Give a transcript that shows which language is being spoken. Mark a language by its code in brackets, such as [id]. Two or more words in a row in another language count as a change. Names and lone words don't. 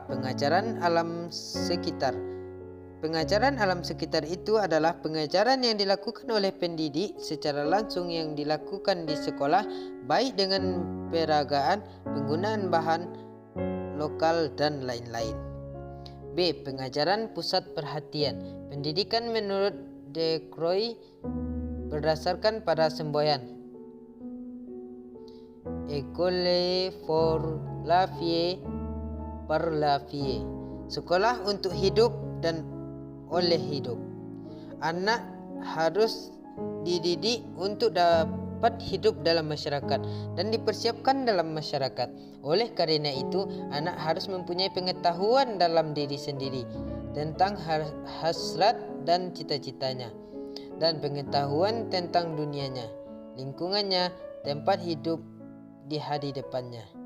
[id] Pengajaran alam sekitar. Pengajaran alam sekitar itu adalah pengajaran yang dilakukan oleh pendidik secara langsung yang dilakukan di sekolah, baik dengan peragaan, penggunaan bahan lokal, dan lain-lain. B. Pengajaran pusat perhatian. Pendidikan menurut De Croix berdasarkan pada semboyan [fr] École pour la vie, par la vie. [id] Sekolah untuk hidup dan oleh hidup. Anak harus dididik untuk dapat hidup dalam masyarakat dan dipersiapkan dalam masyarakat. Oleh karena itu, anak harus mempunyai pengetahuan dalam diri sendiri tentang hasrat dan cita-citanya, dan pengetahuan tentang dunianya, lingkungannya, tempat hidup di hari depannya.